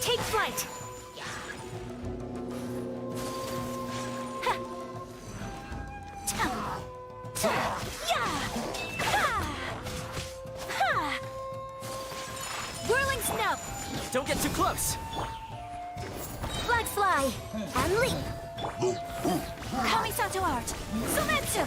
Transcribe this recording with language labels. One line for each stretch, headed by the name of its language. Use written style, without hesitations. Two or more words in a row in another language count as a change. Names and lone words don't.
English: flight! Ha! Ta! Ta! Yeah! Ha! Ha! Whirling snub! Don't get too close. Flag fly! And leap! Kamisato art! Sumetsu!